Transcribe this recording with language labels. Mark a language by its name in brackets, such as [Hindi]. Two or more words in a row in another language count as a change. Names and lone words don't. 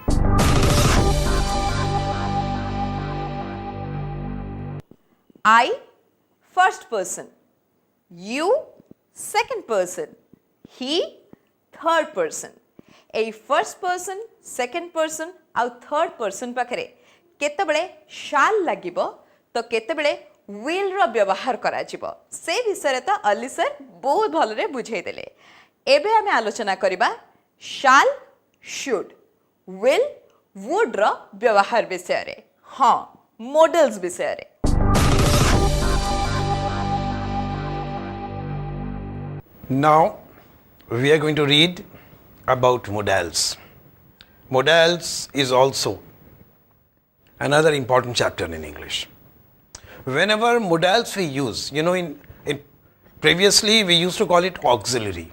[English] I, first person. You, second person. He, third person. A first person, second person, [Odia] ଆଉ [English] third person [Odia] ପାଖରେ କେତେବେଳେ shall ଲାଗିବ ତ କେତେବେଳେ will ର ବ୍ୟବହାର କରାଯିବ ସେ ବିଷୟରେ ତ ଅଲି ସାର୍ ବହୁତ ଭଲରେ ବୁଝେଇ ଦେଲେ। ଏବେ ଆମେ ଆଲୋଚନା କରିବା [English] shall, should, will, would [Odia] ର ବ୍ୟବହାର ବିଷୟରେ। ହଁ, modals ବିଷୟରେ। [English] Now, we are going to read about modals. Modals is also another important chapter in English. Whenever modals we use, in previously we used to call it auxiliary.